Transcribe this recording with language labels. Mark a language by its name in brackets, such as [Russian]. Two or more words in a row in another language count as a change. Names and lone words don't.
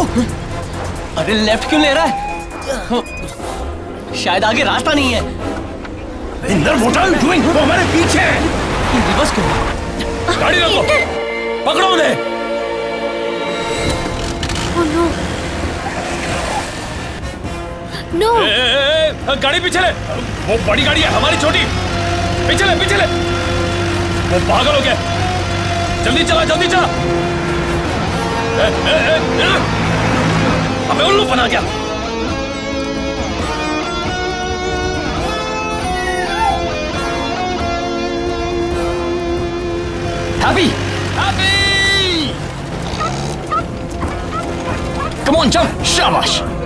[Hindi] अरे लेफ्ट क्यों ले रहा है? शायद आगे रास्ता नहीं है। इंदर, [English] what are you doing? [Hindi] वो हमारे पीछे है। रिवर्स क्यों? गाड़ी रोको, पकड़ो उन्हें। [English] Oh no. No. [Hindi] गाड़ी पीछे ले, वो बड़ी गाड़ी है, हमारी छोटी। पीछे ले, पीछे ले। वो पागल हो गया, जल्दी चला, जल्दी चला। हमें उल्लू बना गया। हैप्पी, हैप्पी, [English] come on jump, [Hindi] शाबाश।